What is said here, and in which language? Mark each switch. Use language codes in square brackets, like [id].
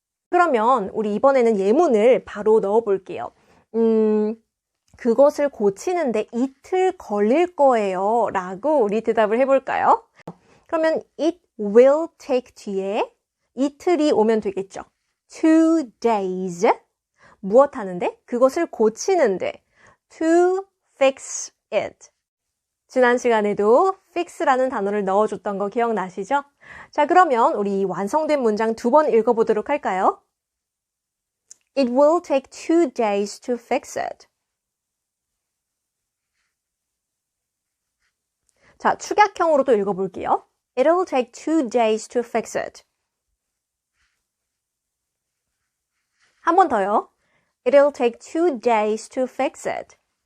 [ko] 그러면 우리 이번에는 예문을 바로 넣어볼게요. 그것을 고치는데 이틀 걸릴 거예요 라고 우리 대답을 해볼까요? 그러면 [en] it will take [ko] 뒤에 이틀이 오면 되겠죠. [en] 2 days [ko] 무엇 하는데? 그것을 고치는데 [en] to fix it. [ko] 지난 시간에도 fix라는 단어를 넣어줬던 거 기억나시죠? 자, 그러면 우리 완성된 문장 두 번 읽어보도록 할까요? [en] It will take 2 days to fix it. [ko] 자, 축약형으로도 읽어볼게요. [en] It'll take 2 days to fix it. [ko] 한 번 더요. [en] It'll take 2 days to fix it.